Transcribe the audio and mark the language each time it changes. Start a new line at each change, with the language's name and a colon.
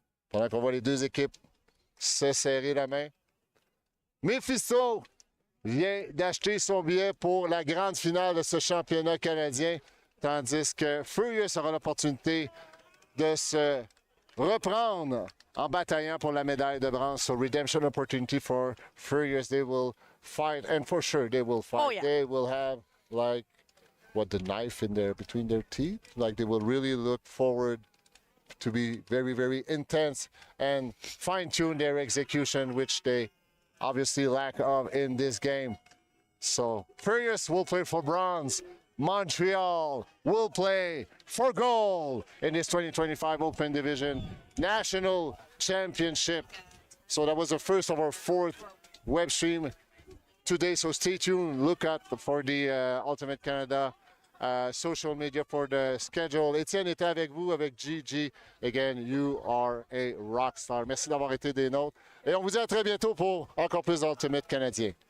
French: Pendant qu'on voit les deux équipes se serrer la main. Mephisto vient d'acheter son billet pour la grande finale de ce championnat canadien, tandis que Furious aura l'opportunité de se reprendre en bataillant pour la médaille de bronze.
English: So redemption opportunity for Furious. They will fight, and for sure they will fight. Oh, yeah. They will have the knife in there between their teeth. Like they will really look forward to be very, very intense and fine-tune their execution, which they obviously lack of in this game. So Furious will play for bronze. Montreal will play for gold in this 2025 Open Division National Championship. So that was the first of our 4th web stream today. So stay tuned. Look out for the Ultimate Canada social media for the schedule.
French: Étienne était avec vous, avec Gigi.
English: Again, you are a rock star.
French: Merci d'avoir été des nôtres. Et on vous dit à très bientôt pour encore plus d'Ultimate canadien.